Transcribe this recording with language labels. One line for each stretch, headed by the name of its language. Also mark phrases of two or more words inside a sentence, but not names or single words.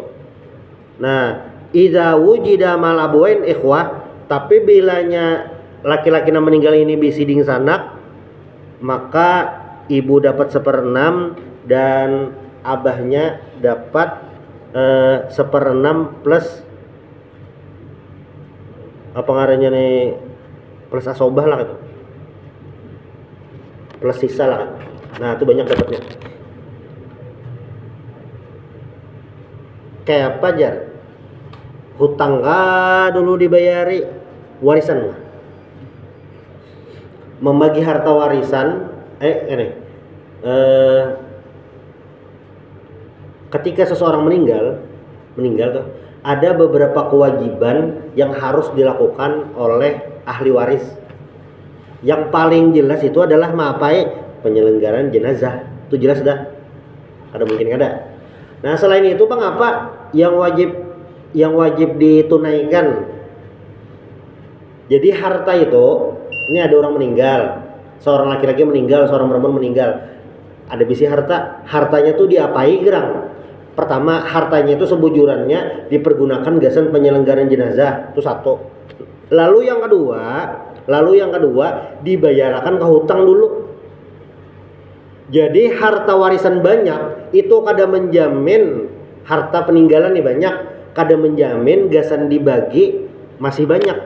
Banjar: Nah
Arabic: إذا وجد مال أبوين إخوة,
Banjar: tapi bilanya laki-laki yang meninggal ini bisi ding sanak, maka ibu dapat 1/6 dan abahnya dapat 1/6 plus apa ngarannya nih, plus asobah lah gitu, plus sisa lah. Nah itu banyak dapatnya. Kayak apa jar? Hutang kah dulu dibayari, warisan mah.
Indonesian: Membagi harta warisan ketika seseorang meninggal tuh ada beberapa kewajiban yang harus dilakukan oleh ahli waris. Yang paling jelas itu adalah penyelenggaraan jenazah. Itu jelas dah. Ada mungkin ada. Nah selain itu bang apa yang wajib ditunaikan?
Banjar: Jadi harta itu, ini ada orang meninggal, seorang laki-laki meninggal, seorang perempuan meninggal, ada bisi hartanya tuh diapai gerang. Pertama, hartanya itu sebujurannya dipergunakan gasan penyelenggaraan jenazah, itu satu.
Indonesian: Lalu yang kedua dibayarkan ke hutang dulu.
Banjar: Jadi harta warisan banyak itu kada menjamin harta peninggalan nih banyak, kada menjamin gasan dibagi masih banyak.